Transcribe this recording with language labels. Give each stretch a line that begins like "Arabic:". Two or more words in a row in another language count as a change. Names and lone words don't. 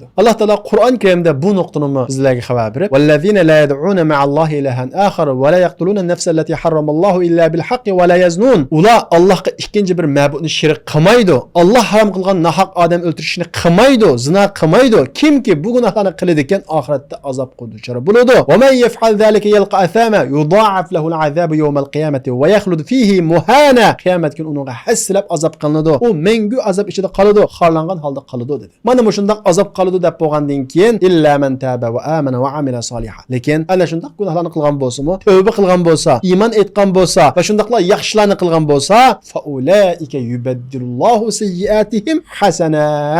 Uzbek: Alloh taolo Qur'on Karimda bu nuqtani bizlarga xabar berib,
Arabic: "والذين لا يدعون مع الله إلها آخر ولا يقتلون النفس التي حرم الله إلا بالحق ولا يزنون."
Uzbek: Ular Allohga ikkinchi bir ma'budni shirik qilmaydi. Alloh harom qilgan nahaq odam o'ldirishni qilmaydi, zina qilmaydi. Kimki bu gunohlarni qiladi ekan, oxiratda azobga duchor bo'ladi.
Arabic: ومن يفعل ذلك يلق أثاما يضاعف له العذاب يوم القيامة ويخلد فيه مهانا.
Uzbek: Qiyomat kuni unga haslab azob qilinadi. U mengu azob ichida qoladi, xorlangan holda qoladi dedi. Mana bu shundoq azob qoladi deb bo'lgandan keyin
Arabic: إلا من تاب وآمن وعمل صالحا.
Uzbek: Lekin ana shundoq gunohlarni qilgan bo'lsa-mu, tavba qilgan bo'lsa, iymon etgan bo'lsa va shundoqlar yaxshilarni qilgan bo'lsa,
Arabic: فأولئك يبدل الله سيئاتهم حسنات.